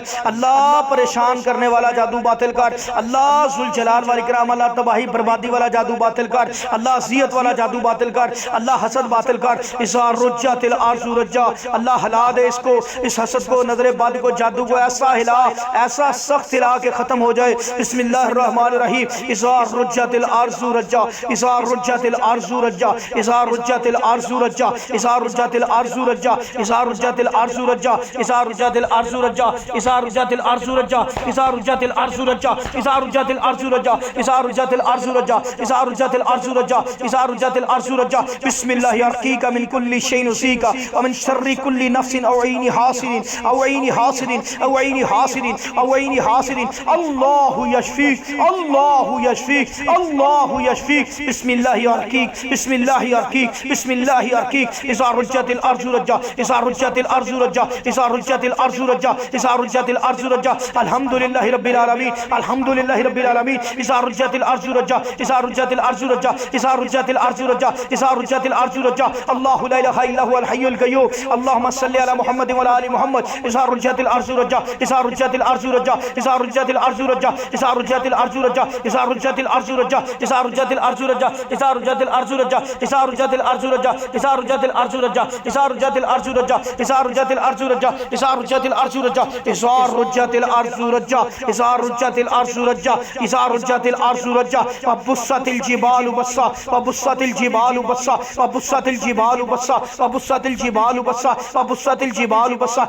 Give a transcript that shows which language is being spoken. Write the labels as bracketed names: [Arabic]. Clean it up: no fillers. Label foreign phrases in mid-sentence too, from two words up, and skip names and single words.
[Hindi] अल्लाह परेशान करने वाला जादू बातिल कर। [Arabic] الله ذو الجلال والإكرام, [Hindi] अल्लाह तबाही बर्बादी वाला जादू बातिल कर। अल्लाह अज़ियत वाला जादू बातिल कर। अल्लाह हसद बातिल कर। [Arabic] إذا رجت الأرض رجا, [Hindi] अल्लाह हिला दे इसको, इस हसद को, नजरे बद को, जादू को ऐसा हिला, ऐसा सख्त हिला के खत्म हो जाए। [Arabic] بسم الله الرحمن الرحيم إذا رجت الأرض رجا إذا رجت الأرض رجا إذا رجت الأرض رجا إذا رجت الأرض رجا إذا رجت الأرض رجا إذا رجت الأرض رجا إذا رجت الأرض رجا إذا رجت الأرض رجا إذا رجت الأرض رجا إذا رجت الأرض رجا إذا رجت الأرض رجا إذا رجت الأرض رجا بسم الله أرقيك من كل شيء يؤذيك ومن شر كل نفس أو عين حاسد أو عين حاسد أو عين حاسد أو عين حاسد الله يشفيك الله يشفيك الله يشفيك بسم الله أرقيك بسم الله أرقيك بسم الله أرقيك إذا رجت الأرض رجا إذا رجت الأرض رجا إذا رجت الأرض رجا إذا رجت الأرض رجا الحمد لله رب العالمين الحمد لله رب العالمين إذا رجت الأرض رجا إذا رجت الأرض رجا إذا رجت الأرض رجا إذا رجت الأرض رجا الله لا إله إلا هو الحي القيوم اللهم صل على محمد وعلى آل محمد إذا رجت الأرض رجا إذا رجت الأرض رجا إذا رجت الأرض رجا إذا رجت الأرض رجا إذا رجت الأرض رجا إذا رجت الأرض رجا إذا رجت الأرض رجا إذا رجت الأرض رجا إذا رجت الأرض رجا إذا رجت الأرض رجا إذا رجت الأرض رجا إذا رجت الأرض رجا إذا رجت الأرض رجا إذا رجت الأرض رجا إذا رجت الأرض رجا إذا رجت الأرض رجا إذا رجت الأرض رجا وبست الجبال بسا وبست الجبال بسا وبست الجبال بسا وبست الجبال بسا وبست الجبال